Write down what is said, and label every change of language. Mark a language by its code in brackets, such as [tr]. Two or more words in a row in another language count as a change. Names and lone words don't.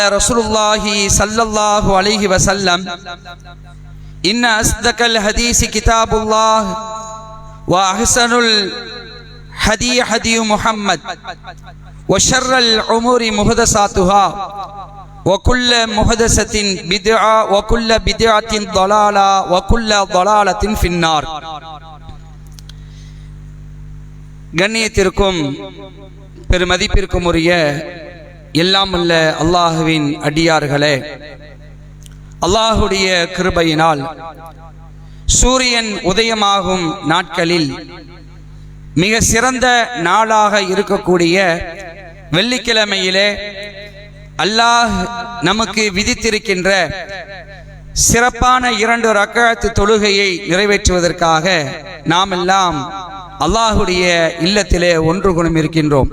[ar] رسول الله صلى الله عليه وسلم إن أصدق الحديث كتاب الله وأحسن الهدي هدي محمد وشر الأمور محدثاتها وكل محدثة بدعة وكل بدعة ضلالة وكل ضلالة في النار. [ta] கண்ணியத்திற்கும் பெருமதிப்பிற்கும் உரிய எல்லாம் உள்ள அல்லாஹுவின் அடியார்களே, அல்லாஹுடைய கிருபையினால் சூரியன் உதயமாகும் நாட்களில் மிக சிறந்த நாளாக இருக்கக்கூடிய வெள்ளிக்கிழமையிலே அல்லாஹ் நமக்கு விதித்திருக்கின்ற சிறப்பான 2 ரக்அத் தொழுகையை நிறைவேற்றுவதற்காக நாம் எல்லாம் அல்லாஹுடைய இல்லத்திலே ஒன்று குழுமிருக்கின்றோம்.